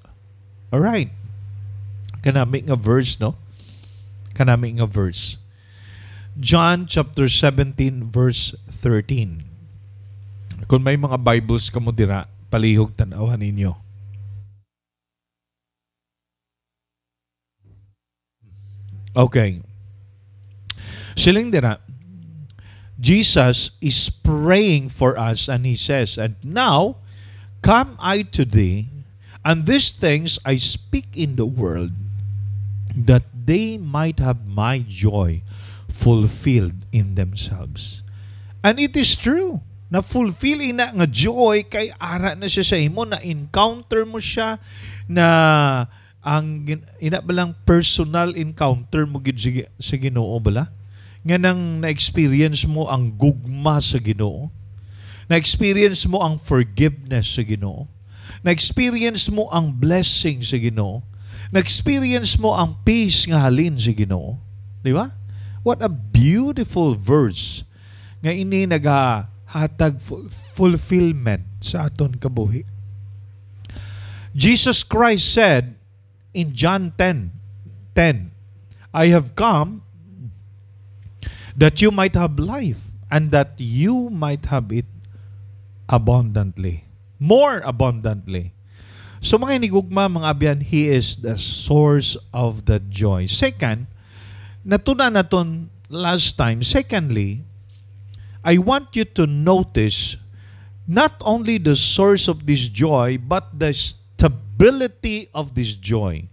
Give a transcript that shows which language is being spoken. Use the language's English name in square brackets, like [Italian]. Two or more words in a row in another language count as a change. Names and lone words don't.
[English] All right. [Hiligaynon] Kanami nga verse, no? Kanami nga verse. John chapter 17 verse 13. Kung may mga Bibles kamo dira, palihog tanawan ninyo. Okay. Siling dira, [English] Jesus is praying for us, and He says, and now come I to thee, and these things I speak in the world, that they might have my joy fulfilled in themselves. And it is true. [Hiligaynon] Na fulfill ina nga joy kay ara na siya sa imo, na encounter mo siya, na ang ina balang [English] personal encounter [Hiligaynon] mo gid sa Ginoo bala, nga nang na-experience mo ang gugma sa Ginoo, na-experience mo ang forgiveness sa Ginoo, na-experience mo ang blessing sa Ginoo, na-experience mo ang peace nga halin sa Ginoo. Di ba? [English] What a beautiful verse [Hiligaynon] nga ini hatag fulfillment sa aton kabuhi. [English] Jesus Christ said in John 10:10, I have come that you might have life, and that you might have it abundantly. More abundantly. [Hiligaynon] So mga inigugma, mga abyan, [English] He is the source of the joy. [Hiligaynon] Second, natuna naton last time. [English] Secondly, I want you to notice not only the source of this joy, but the stability of this joy.